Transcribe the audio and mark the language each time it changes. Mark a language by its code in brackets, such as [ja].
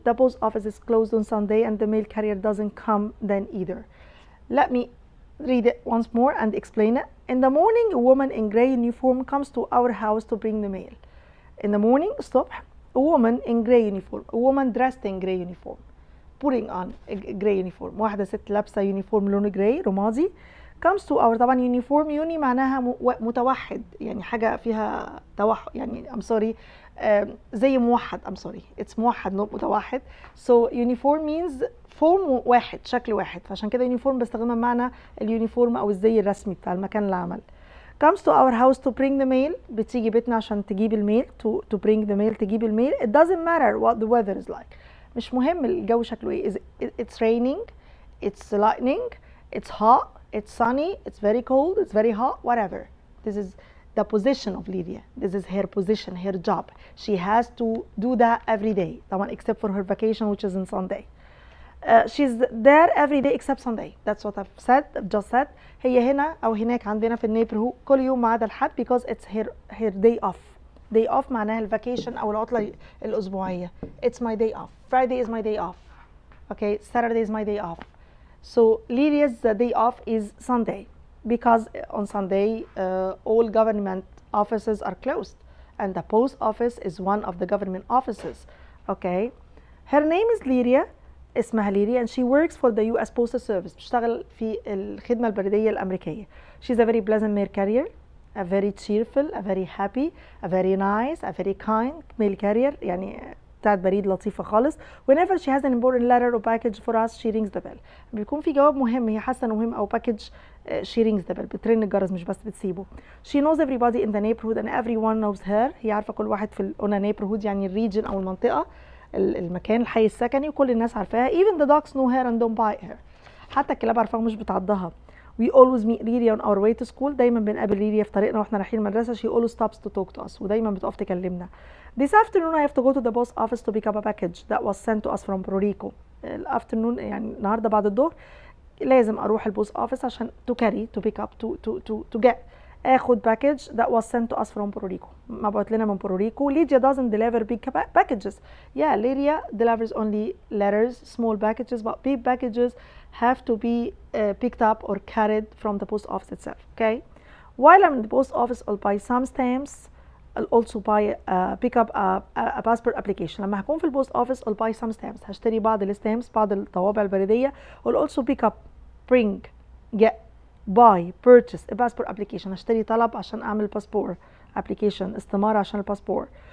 [en] The post office is closed on Sunday and the mail carrier doesn't come then either. Let me read it once more and explain it. In the morning, a woman in gray uniform comes to our house to bring the mail. In the morning, [ar] الصبح, [en] a woman in gray uniform, a woman dressed in gray uniform, putting on a gray uniform. [ar] واحدة ست لابسة يونيفورم لونه جراي رمادي [en] comes to our. [ar] طبعا يونيفورم يوني معناها متوحد, يعني حاجة فيها توحد, يعني [en] I'm sorry, [ar] زي موحد, I'm sorry, [en] it's [ar] موحد not متوحد. [en] So uniform means [ar] فورم واحد, شكل واحد, فعشان كده يونيفورم بستخدمها بمعنى اليونيفورم أو الزي الرسمي بتاع المكان العمل. [en] comes to our house to bring the mail. [ar] بتيجي بيتنا عشان تجيب الميل, [en] to bring the mail, [ar] تجيب الميل. [en] It doesn't matter what the weather is like. [ar] مش مهم الجو شكله ايه. [en] It's raining, it's lightning, it's hot, it's sunny, it's very cold, it's very hot, whatever. This is the position of Lydia. This is her position, her job. She has to do that every day. [ar] طبعا [en] except for her vacation which is on Sunday. She's there every day except Sunday. That's what I've just said. [ar] هي هنا أو هناك عندنا في النيبرهود كل يوم ما عدا الحد [en] because it's her day off. [ar] Day off معناها الفاكيشن أو العطلة الأسبوعية. [en] It's my day off. Friday is my day off. Okay, Saturday is my day off. So Lydia's day off is Sunday because on Sunday all government offices are closed and the post office is one of the government offices. Okay, her name is Lydia. [ar] اسمها ليريا [en] and she works for the US Postal Service. [ar] بتشتغل في الخدمة البريدية الأمريكية. [en] She's a very pleasant mail carrier, a very cheerful, a very happy, a very nice, a very kind mail carrier. [ar] يعني بتاعت بريد لطيفة خالص. [en] Whenever she has an important letter or package for us, she rings the bell. [ar] بيكون في جواب مهم هي حاسة إنه مهم أو package, [en] she rings the bell. [ar] بترن الجرس مش بس بتسيبه. [en] She knows everybody in the neighborhood and everyone knows her. [ar] هي عارفة كل واحد في neighborhood يعني الريجن أو المنطقة, المكان الحي السكني, وكل الناس عارفاها. [en] Even the dogs know her and don't buy her. [ar] حتى الكلاب عارفاها مش بتعضها. [en] We always meet Lydia on our way to school. [ar] دايما بنقابل ليريا في طريقنا واحنا رايحين المدرسة. [en] She always stops to talk to us. [ar] ودايما بتقف تكلمنا. [en] This afternoon I have to go to the post office to pick up a package that was sent to us from Puerto Rico. [ar] الافternoon يعني النهارده بعد الظهر لازم اروح البوست اوفيس عشان [en] to carry, to pick up, to get, [ar] اخد [en] package that was sent to us from Puerto Rico. [ar] مبعوت لنا من Puerto Rico. [en] Lydia doesn't deliver big packages. Yeah, Lydia delivers only letters, small packages, but big packages have to be picked up or carried from the post office itself. Okay. While I'm in the post office, I'll buy some stamps. I'll also buy pick up a passport application. [ar] لما هكون في البوست office, [en] I'll buy some stamps. [ar] هشتري بعض الستامبس, بعض الطوابع البريدية. [en] I'll also pick up, bring, get buy purchase a passport application. [ar] اشتري طلب عشان اعمل باسبور. application استمارة عشان الباسبور.